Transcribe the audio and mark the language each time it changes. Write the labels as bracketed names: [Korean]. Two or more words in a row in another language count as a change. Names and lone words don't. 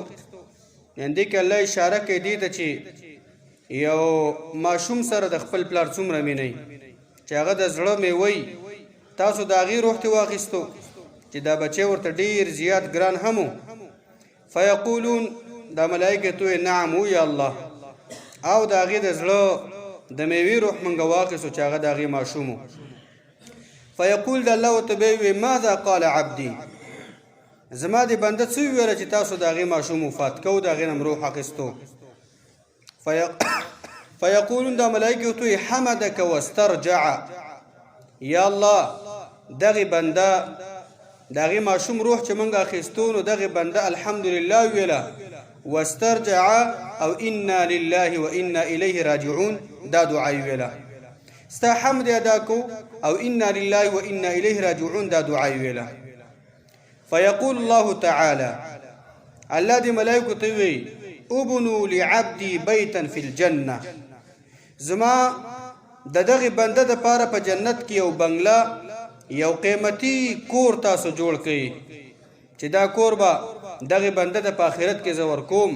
[Pashto] یعنې دې کې الله اشاره کوي دې ته چې یو ماشوم سره د خپل پلار څومره مینئ چې هغه د زړه میوی تاسو د هغې روح ته واخیستو چې دا بچی ورته ډېر زیات ګران هم و. فیقولون، دا ملایکه ته نعم او [Arabic] یا الله، [Pashto] او د هغې د زړه د میوې روح موږ واخیستو چې هغه د هغې ماشوم و. فیقول، د الله ورته به وي: [Arabic] ماذا قال عبدي، [Pashto] زما د بنده څه ویله چې تاسو د هغې ماشوم وفات کو، د هغې نه روح اخیستو. فیقولون، دا ملائکه ورته وایي: [Arabic] حمدک واسترجع، یا الله، [Pashto] دغې بنده د هغې ماشوم روح چې موږ اخیستو نو دغې بنده الحمدلله ویله، واسترجع او [Arabic] انا لله و انا الیه راجعون [Pashto] دا دعا ویله. ستا حمد ادا کو او [Arabic] انا لله و انا الیه راجعون [Pashto] دا دعا ویله. [Arabic] فیقول الله تعالی، [Pashto] الله دې ملائکو ته وی: [Arabic] ابنوا لعبدي بیتا فی الجنه، [Pashto] زما د دغه بنده د پاره په جنت کې یو بنگله، یو قیمتي کور تاسو جوړ کړئ چې دا کور به دغه بنده د په آخرت کې زه ورکوم.